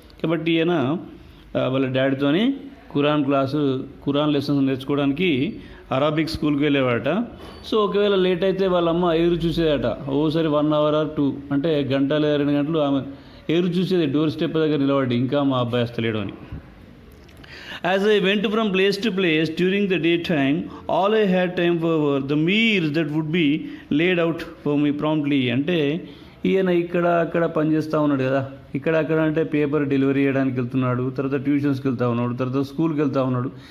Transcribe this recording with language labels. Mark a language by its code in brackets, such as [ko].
[te] కాబట్టి ఈయన వాళ్ళ డాడీతోని ఖురాన్ లెసన్స్ నేర్చుకోవడానికి అరబిక్ స్కూల్కి వెళ్ళేవాడట. సో ఒకవేళ లేట్ అయితే వాళ్ళమ్మ ఎదురు చూసేదట. ఓసారి [en] 1 hour or 2, [te] అంటే గంట లేదా 2 గంటలు ఆమె ఎదురు చూసేది డోర్ స్టెప్ దగ్గర నిలబడి, ఇంకా మా అబ్బాయి వస్తలేడు అని. [en] As I went from place to place during the daytime, all I had time for were the meals that would be laid out for me promptly. [te] అంటే ఈయన ఇక్కడ అక్కడ పనిచేస్తూ ఉన్నాడు కదా, ఇక్కడ అక్కడ అంటే పేపర్ డెలివరీ చేయడానికి వెళ్తున్నాడు, తర్వాత ట్యూషన్స్కి వెళ్తూ ఉన్నాడు, తర్వాత స్కూల్కి వెళ్తూ ఉన్నాడు.